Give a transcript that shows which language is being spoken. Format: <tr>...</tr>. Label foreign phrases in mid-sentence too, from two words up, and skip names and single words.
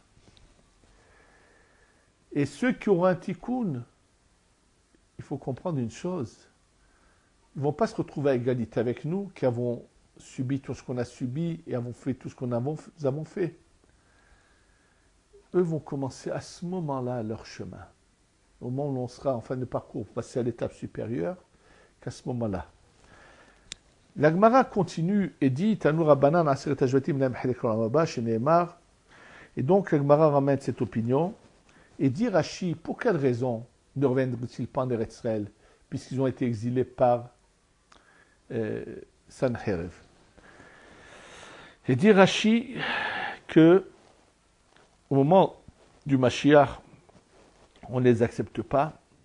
<fr>Et ceux qui auront un tikkun, il faut comprendre une chose, ils ne vont pas se retrouver à égalité avec nous, qui avons subi tout ce qu'on a subi et avons fait tout ce que nous avons fait. Eux vont commencer à ce moment-là leur chemin. Au moment où l'on sera en fin de parcours, passer à l'étape supérieure, qu'à ce moment-là. La Gemara continue et dit</fr> <he>תנו רבנן עשרת השבטים להם חלק עולם הבא שנאמר.</he> <fr>Et donc la Gemara ramène cette opinion et dit Rashi, pour quelle raison ne reviennent-ils pas en Eretz Israël, puisqu'ils ont été exilés par Sanherib. Et dit Rashi que au moment du Mashiach, on ne les accepte pas.</fr>